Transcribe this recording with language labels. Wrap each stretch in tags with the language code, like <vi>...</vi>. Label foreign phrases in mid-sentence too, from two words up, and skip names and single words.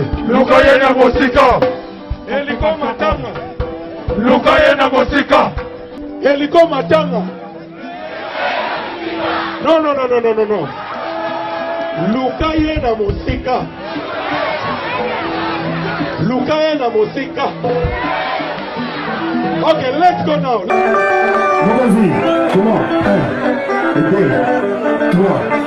<ln>Lukaye na mosika. Eliko matanga. Lukaye na mosika. Eliko matanga. No. Lukaye na mosika. Lukaye na mosika.</ln> <en>Okay, let's go now.</en> <fr>Vas-y, comment? 1, 2, 3.</fr>